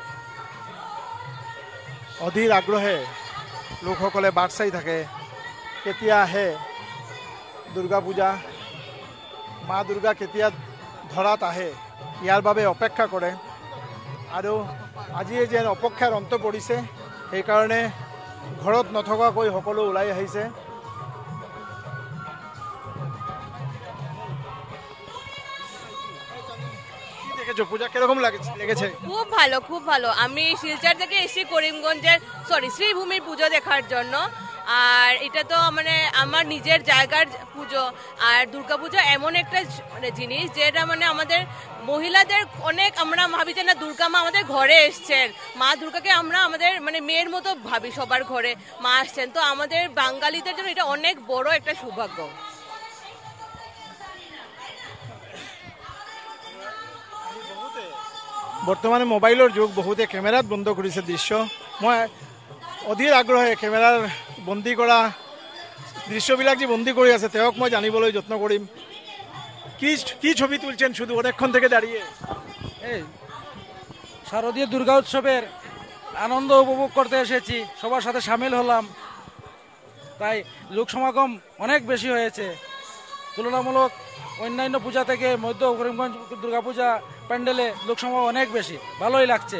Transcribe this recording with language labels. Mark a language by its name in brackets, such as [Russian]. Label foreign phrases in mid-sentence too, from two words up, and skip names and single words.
[Assamese] অধীৰ আগ্ৰহে লোকসকলে বাট চাই থাকে, কেতিয়া আহে দুৰ্গা পূজা, মা দুৰ্গা কেতিয়া ধৰাত আহে, ইয়াৰ বাবে অপেক্ষা কৰে। আৰু আজি যেন অপেক্ষাৰ অন্ত পৰিছে, সেইকাৰণে ঘৰত নথকাকৈ সকলো ওলাই আহিছে। [Bangla] পূজা কিরকম লেগেছে? খুব ভালো, খুব ভালো। আমি শিলচর থেকে এসেছি করিমগঞ্জের শ্রীভূমির পুজো দেখার জন্য। আর এটা তো মানে আমার নিজের জায়গার পুজো। আর দুর্গা পুজো এমন একটা মানে জিনিস যেটা মানে আমাদের মহিলাদের অনেক, আমরা ভাবি যে না দুর্গা মা আমাদের ঘরে এসছেন, মা দুর্গাকে আমরা আমাদের মানে মেয়ের মতো ভাবি, সবার ঘরে মা আসছেন। তো আমাদের বাঙালিদের জন্য এটা অনেক বড় একটা সৌভাগ্য। [Assamese] বৰ্তমানে মোবাইলৰ যুগ, বহুতে কেমেৰাত বন্ধ কৰিছে দৃশ্য। মই অধীৰ আগ্ৰহে কেমেৰাৰ বন্দী কৰা দৃশ্যবিলাক যি বন্দী কৰি আছে তেওঁক মই জানিবলৈ যত্ন কৰিম। [Bangla] কি ছবি তুলছেন শুধু অনেকক্ষণ থেকে দাঁড়িয়ে? এই শারদীয় দুর্গা উৎসবের আনন্দ উপভোগ করতে এসেছি, সবার সাথে সামিল হলাম, তাই লোক সমাগম অনেক বেশি হয়েছে। তুলনামূলক অন্যান্য পূজা থেকে মধ্য করিমগঞ্জ দুর্গাপূজা প্যান্ডেলে লোক সমাগম অনেক বেশি, ভালোই লাগছে।